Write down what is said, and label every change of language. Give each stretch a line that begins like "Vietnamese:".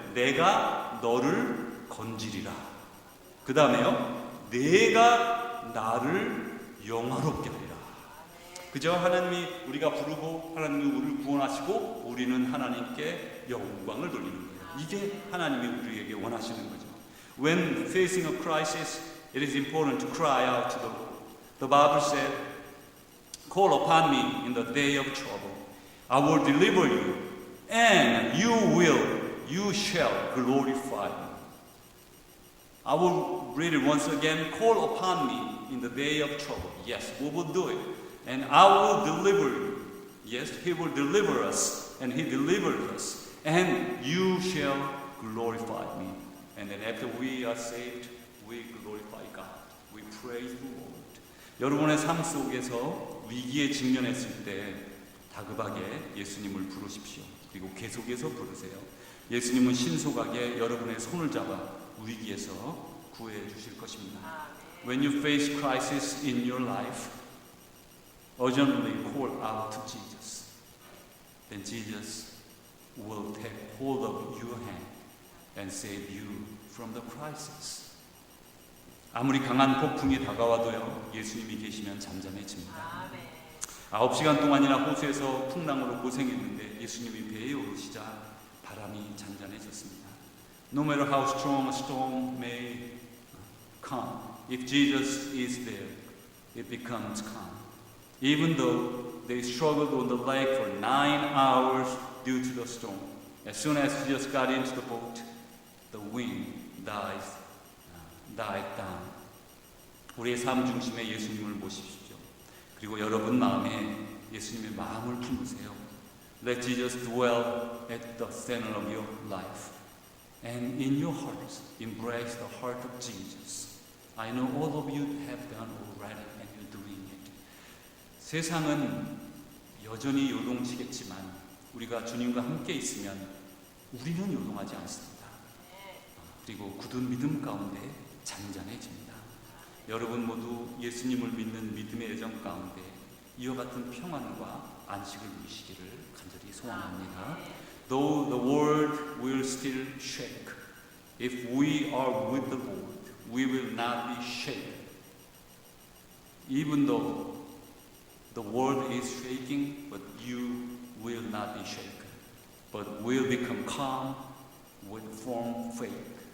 Korean: 내가 너를 건지리라. 그 다음에요. 내가 나를 영화롭게 하리라. 그죠? 하나님이 우리가 부르고 하나님이 우리를 구원하시고 우리는 하나님께 영광을 돌리는 거예요. 이게 하나님이 우리에게 원하시는 거죠.
English: When facing a crisis, it is important to cry out to the Lord. The Bible said, call upon me in the day of trouble. I will deliver you, and you shall glorify me. I will read it once again. Call upon me in the day of trouble. Yes, we will do it. And I will deliver you. Yes, He will deliver us, and He delivers us. And you shall glorify me. And then after we are saved, we glorify God. We praise the Lord.
Korean: 여러분의 삶 속에서 위기에 직면했을 때 다급하게 예수님을 부르십시오. 그리고 계속해서 부르세요. 예수님은 신속하게 여러분의 손을 잡아 위기에서 구해 주실 것입니다.
English: When you face crisis in your life, urgently call out to Jesus. Then Jesus will take hold of your hand and save you from the crisis.
Korean: 아무리 강한 폭풍이 다가와도요, 예수님이 계시면 잠잠해집니다. 9시간 동안이나 호수에서 풍랑으로 고생했는데 예수님이 배에 오르시자 바람이 잔잔해졌습니다.
English: No matter how strong a storm may come, if Jesus is there, it becomes calm. Even though they struggled on the lake for 9 hours due to the storm, as soon as Jesus got into the boat, the wind died down.
Korean: 우리의 삶 중심에 예수님을 모십시오. 그리고 여러분 마음에 예수님의 마음을 품으세요.
English: Let Jesus dwell at the center of your life. And in your hearts, embrace the heart of Jesus. I know all of you have done already and you're doing it.
Korean: 세상은 여전히 요동치겠지만 우리가 주님과 함께 있으면 우리는 요동하지 않습니다. 그리고 굳은 믿음 가운데 잔잔해집니다. 여러분 모두 예수님을 믿는 믿음의 애정 가운데 이와 같은 평안과 안식을 누리시기를 간절히 소원합니다.
English: Though the world will still shake, if we are with the Lord, we will not be shaken. Even though the world is shaking, but you will not be shaken, but will become calm with firm faith.